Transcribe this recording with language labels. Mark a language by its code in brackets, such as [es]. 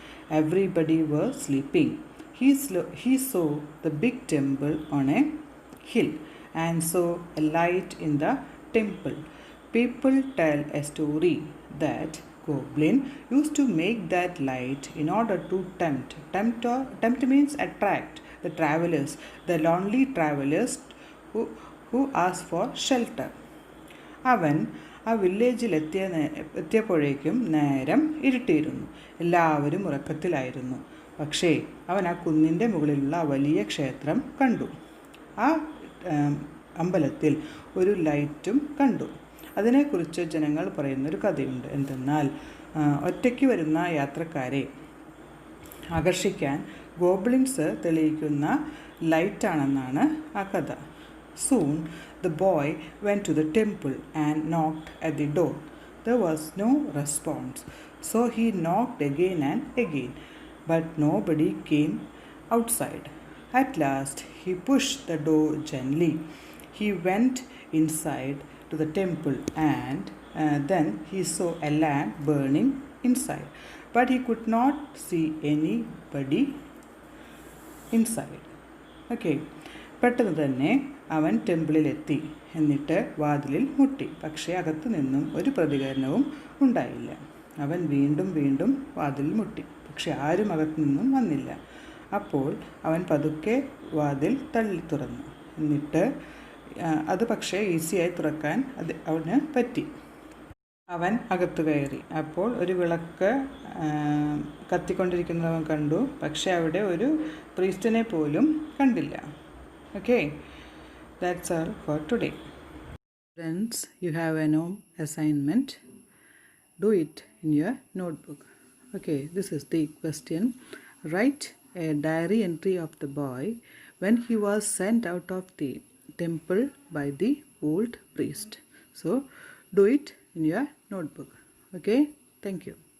[en] Everybody was sleeping. He saw the big temple on a hill and saw a light in the temple. People tell a story that goblin used to make that light in order to tempt means attract the travelers, the lonely travelers who ask for shelter. [ml] അവൻ ആ വില്ലേജിൽ എത്തിയപ്പോഴേക്കും നേരം ഇരുട്ടിയിരുന്നു. എല്ലാവരും ഉറക്കത്തിലായിരുന്നു. പക്ഷേ അവൻ ആ കുന്നിൻ്റെ മുകളിലുള്ള വലിയ ക്ഷേത്രം കണ്ടു. ആ അമ്പലത്തിൽ ഒരു ലൈറ്റും കണ്ടു. അതിനെക്കുറിച്ച് ജനങ്ങൾ പറയുന്നൊരു കഥയുണ്ട്. എന്തെന്നാൽ ഒറ്റയ്ക്ക് വരുന്ന യാത്രക്കാരെ ആകർഷിക്കാൻ ഗോബ്ലിൻസ് തെളിയിക്കുന്ന ലൈറ്റാണെന്നാണ് ആ കഥ. [en] Soon the boy went to the temple and knocked at the door. There was no response, so he knocked again and again, but nobody came outside. At last he pushed the door gently. He went inside to the temple and then he saw a lamp burning inside, but he could not see anybody inside. [ml] Okay, പെട്ടെന്ന് തന്നെ അവൻ ടെമ്പിളിലെത്തി. എന്നിട്ട് വാതിലിൽ മുട്ടി. പക്ഷേ അകത്തു നിന്നും ഒരു പ്രതികരണവും ഉണ്ടായില്ല. അവൻ വീണ്ടും വാതിലിൽ മുട്ടി. പക്ഷെ ആരും അകത്തു നിന്നും വന്നില്ല. അപ്പോൾ അവൻ പതുക്കെ വാതിൽ തള്ളി തുറന്നു. എന്നിട്ട് അത് പക്ഷേ ഈസിയായി തുറക്കാൻ അവന് പറ്റി. അവൻ അകത്തു കയറി. അപ്പോൾ ഒരു വിളക്ക് കത്തിക്കൊണ്ടിരിക്കുന്നവൻ കണ്ടു. പക്ഷേ അവിടെ ഒരു പ്രീസ്റ്റിനെ പോലും കണ്ടില്ല. [en] Okay, that's all for today. Friends, you have a home assignment. Do it in your notebook. Okay, this is the question. Write a diary entry of the boy when he was sent out of the temple by the old priest. So, do it in your notebook. Okay, thank you.